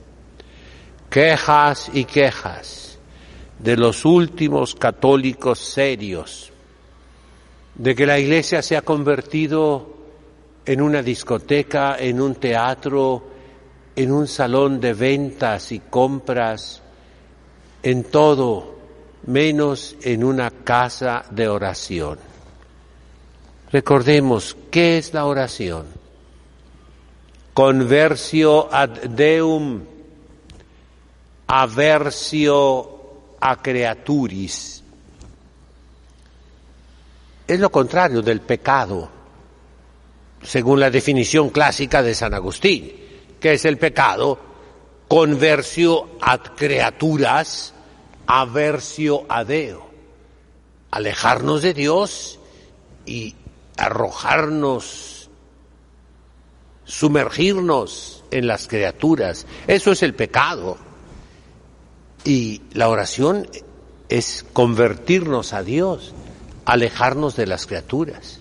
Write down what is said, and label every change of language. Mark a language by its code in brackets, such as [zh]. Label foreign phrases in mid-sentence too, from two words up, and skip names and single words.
[es] Quejas y quejas de los últimos católicos serios, de que la iglesia se ha convertido en una discoteca, en un teatro, en un salón de ventas y compras, en todo, menos en una casa de oración. Recordemos, ¿qué es la oración? [la] Conversio ad Deum, aversio a creaturis. [es] Es lo contrario del pecado, según la definición clásica de San Agustín. ¿Qué es el pecado? [la] Conversio ad creaturas, aversio a Deo. [es] Alejarnos de Dios y arrojarnos, sumergirnos en las criaturas. Eso es el pecado. Y la oración es convertirnos a Dios, alejarnos de las criaturas.